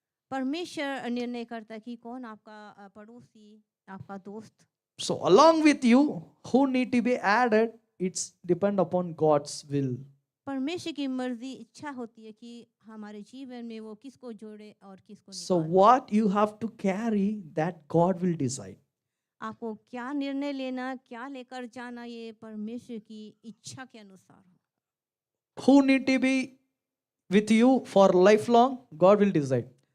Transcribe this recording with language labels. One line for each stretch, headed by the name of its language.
Hindi: परमेश्वर निर्णय करता कि कौन आपका पड़ोसी, आपका दोस्त।
English: So along with you, who need to be added, it's depend upon God's will.
Hindi: परमेश्वर की मर्जी इच्छा होती है कि हमारे जीवन में वो किसको जोड़े और किसको
English: So
Hindi: निकाले।
English: what you have to carry, that God will decide.
Hindi: आपको क्या निर्णय लेना, क्या लेकर जाना, ये परमेश्वर की इच्छा के अनुसार हो।
English: Who need to be with you for lifelong, God will decide.